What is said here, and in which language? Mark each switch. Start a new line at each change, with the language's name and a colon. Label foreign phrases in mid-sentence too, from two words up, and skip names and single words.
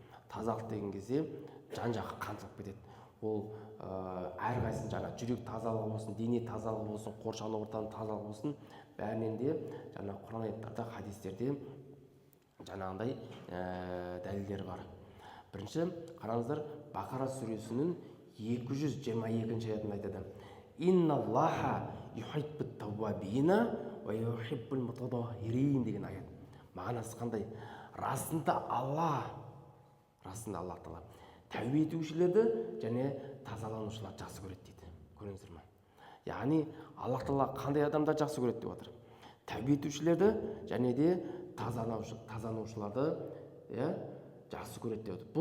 Kazakh: Тазалық деген кезде жан-жаққа қамтылып кетеді. Ол әрқайсысын жаңа жүрек тазалығы болсын, дене тазалығы болсын, қоршаған ортаның тазалығы болсын, бәрінен де жаңа Құран аяттарда, хадистерде жаңағындай дәлелдер бар. Бірінші қараңыздар, Бақара сүресінің 222-ші аятында айтады.
Arabic: إن الله يحب التوابين ويحب المتطهرين
Kazakh: деген аят. Мағынасы қандай? Расында Алла Тағала тәубе етушілерді және тазаланушыларды жақсы көреді дейді. Көрдіңіздер ме? Яғни Алла Тағала қандай адамдар жақсы көреді деп отыр? Тәубе етушілерді және де тазаланушыларды жақсы көреді деп отыр.